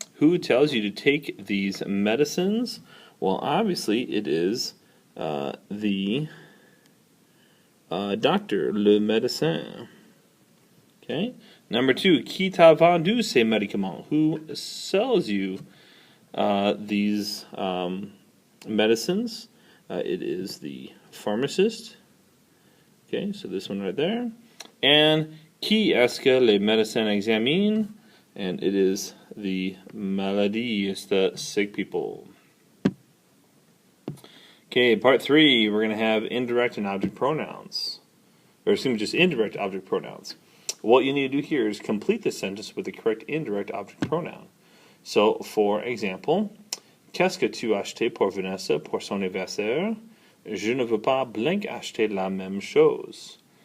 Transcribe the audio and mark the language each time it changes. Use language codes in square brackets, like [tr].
[en] Who tells you to take these medicines? Well, obviously it is the doctor, le médecin. Okay. Number 2, [fr] qui t'a vendu ces médicaments? [en] Who sells you these medicines? It is the pharmacist. Okay, so this one right there. [fr] And qui est-ce que les médecins examinent? [en] And it is the maladie, it's the sick people. Okay, part 3, we're going to have indirect and object pronouns. Or excuse me, just indirect object pronouns. What you need to do here is complete the sentence with the correct indirect object pronoun. So, for example, [fr] qu'est-ce que tu as acheté pour Vanessa pour son anniversaire? Je ne veux pas blank acheter la même chose.